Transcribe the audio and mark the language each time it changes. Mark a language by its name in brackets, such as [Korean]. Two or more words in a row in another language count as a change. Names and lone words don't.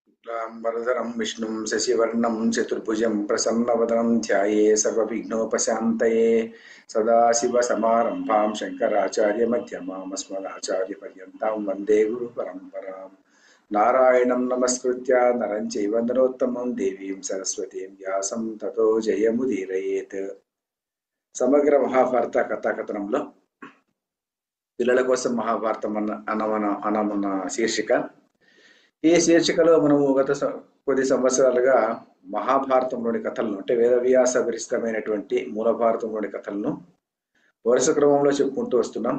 [Sanskrit] वरदरं विष्णुं शशिवर्णं चतुर्भुजं प्रसन्नवदनं ध्याये सर्वविघ्नोपशान्तये सदाशिवसमारम्भां शङ्कराचार्यमध्यमाम् अस्मदाचार्यपर्यन्तां वन्दे गुरुपरम्परां नारायणं नमस्कृत्य नरं चैव नरोत्तमं देवीं सरस्वतीं व्यासं ततो जयमुदीरयेत् [Telugu] సమగ్ర మహాభారత కథాకథనంలో పిల్లల కోసం మహాభారతం అన్నమన్న శీర్షిక. ఈ శీర్షికలో మనము గత కొద్ది సంవత్సరాలుగా మహాభారతంలోని కథలను అంటే వేదవ్యాస విరచితమైనటువంటి మూల భారతంలోని కథలను వరుస క్రమంలో చెప్పుకుంటూ వస్తున్నాం.